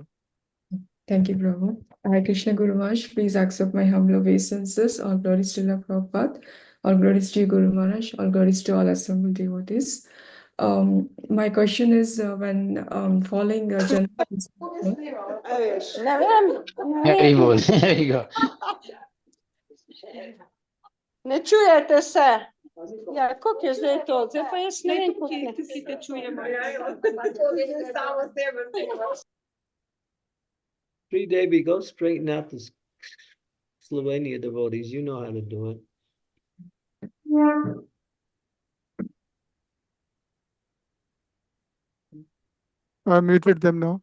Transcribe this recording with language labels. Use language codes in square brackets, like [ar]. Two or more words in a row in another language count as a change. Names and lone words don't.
[en] Thank you, Prabhu. Hare Krishna Guru Maharaj, please accept my humble obeisances. All glories to Srila Prabhupada. All glories to you, Guru Maharaj. All glories to all assembled devotees. My question is when following Very good. There you go. [sl] Ne čujete se? Ja, kako je zdaj to? Zdaj pa jaz ne vem, kako te čujemo. [en] 3 Devi, go straighten out the Slovenia devotees. You know how to do it. I muted them now.